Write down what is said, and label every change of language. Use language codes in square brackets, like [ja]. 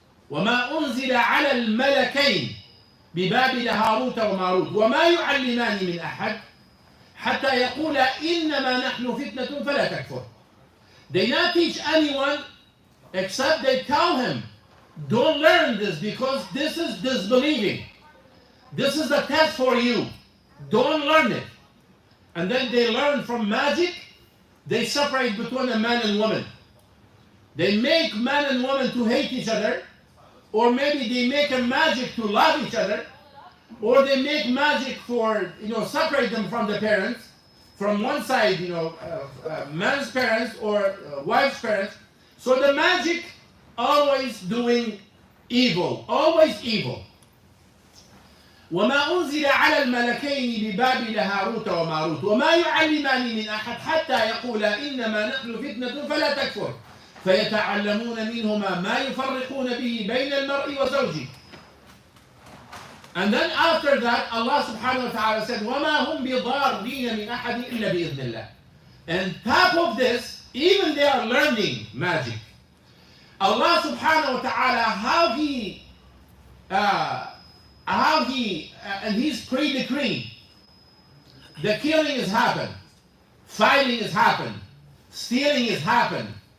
[ar] وما أنزل على الملكين ببابل هاروت وماروت وما يعلمان من أحد حتى يقولا إنما نحن فتنة فلا تكفر. [en] They not teach anyone except they tell him, don't learn this because this is disbelieving. This is a test for you. Don't learn it. And then they learn from magic. They separate between a man and woman. They make man and woman to hate each other, or maybe they make a magic to love each other, or they make magic for, separate them from the parents. From one side, man's parents or wife's parents. So the magic always doing evil, always evil. [ar] وما أنزل على الملكين ببابل هاروت وماروت وما يعلمان من أحد حتى يقولا إنما نحن فتنة فلا تكفر فيتعلمون منهما ما يفرقون به بين المرء وزوجه. [en] And then after that, Allah subhanahu wa ta'ala said, [ar] وَمَا هُمْ بِضَارِّينَ مِنْ أَحَدٍ إِلَّا بِإِذْنِ اللَّهِ. [en] And top of this, even they are learning magic. Allah subhanahu wa ta'ala, how he and His pre-decree, the killing has happened, fighting has happened, stealing has happened.